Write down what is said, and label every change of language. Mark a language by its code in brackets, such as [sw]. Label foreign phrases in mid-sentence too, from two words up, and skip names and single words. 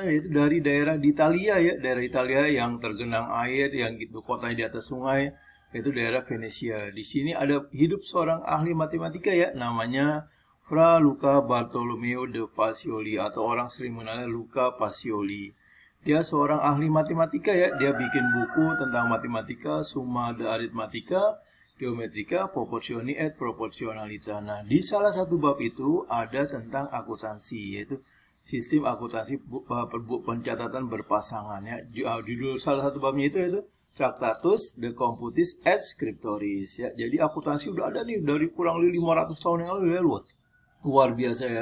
[id] Yaitu dari daerah di Italia ya, daerah Italia yang tergenang air, yang itu kotanya di atas sungai, yaitu daerah Venesia. Di sini ada hidup seorang ahli matematika ya, namanya Fra Luca Bartolomeo de Pacioli, atau orang sering mengenalnya Luca Pacioli. Dia seorang ahli matematika ya, dia bikin buku tentang matematika, summa de arithmetica, geometrika, proporsioni et proporsionalita. Nah, di salah satu bab itu ada tentang akuntansi, yaitu sistem akuntansi pencatatan berpasangan ya. Judul salah satu babnya itu yaitu Tractatus de Computis et Scriptoris ya. Jadi akuntansi udah ada nih dari kurang lebih 500 tahun yang lalu ya, luar biasa ya.